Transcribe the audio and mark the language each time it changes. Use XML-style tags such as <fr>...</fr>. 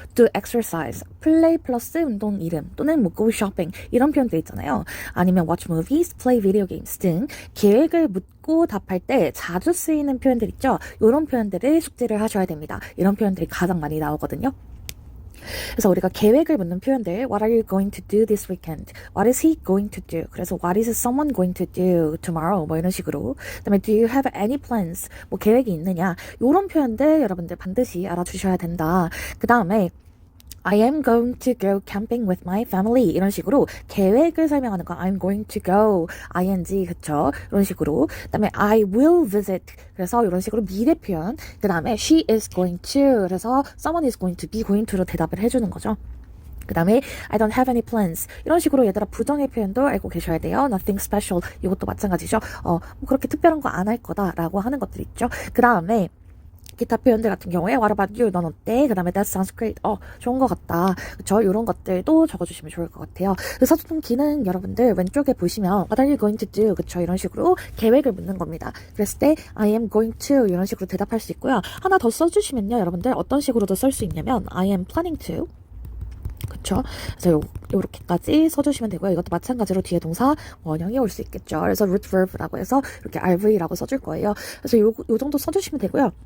<ko>do exercise, play 플러스 운동 이름 또는 뭐 go shopping 이런 표현들 있잖아요. 아니면</ko> <en>watch movies, play video games</en> <ko>등 계획을 묻고 답할 때 자주 쓰이는 표현들 있죠. 이런 표현들을 숙지를 하셔야 됩니다. 이런 표현들이 가장 많이 나오거든요. 그래서 우리가 계획을 묻는 표현들</ko> <en>What are you going to do this weekend? What is he going to do?</en> <ko>그래서</ko> <en>What is someone going to do tomorrow?</en> <ko>뭐 이런 식으로. 그다음에</ko> <en>Do you have any plans?</en> <ko>뭐 계획이 있느냐? 이런 표현들 여러분들 반드시 알아주셔야 된다. 그 다음에</ko> <en>I am going to go camping with my family</en> <ko>이런 식으로 계획을 설명하는 거</ko> <en>I'm going to go ing</en> <ko>그쵸 이런 식으로 그다음에</ko> <en>I will visit</en> <ko>그래서 이런 식으로 미래 표현 그다음에</ko> <en>she is going to 그래서 someone is going to be going to로</en> <ko>대답을 해주는 거죠. 그 다음에</ko> <en>I don't have any plans</en> <ko>이런 식으로 얘들아 부정의 표현도 알고 계셔야 돼요.</ko> <en>Nothing special</en> <ko>이것도 마찬가지죠. 뭐 그렇게 특별한 거 안 할 거다 라고 하는 것들 있죠. 그 다음에 기타 표현들 같은 경우에</ko> <en>What about you?</en> <ko>넌 어때? 그 다음에 That sounds great. 좋은 것 같다. 그쵸? 이런 것들도 적어주시면 좋을 것 같아요. 의사소통 기능 여러분들 왼쪽에 보시면</ko> <en>What are you going to do?</en> <ko>그쵸? 이런 식으로 계획을 묻는 겁니다. 그랬을 때</ko> <en>I am going to</en> <ko>이런 식으로 대답할 수 있고요. 하나 더 써주시면요. 여러분들 어떤 식으로도 쓸 수 있냐면</ko> <en>I am planning to</en> <ko>그쵸? 그래서 요렇게까지 써주시면 되고요. 이것도 마찬가지로 뒤에 동사 원형이 올 수 있겠죠. 그래서 root verb라고 해서 이렇게 rv라고 써줄 거예요. 그래서 요 정도 써주시면 되고요.</ko>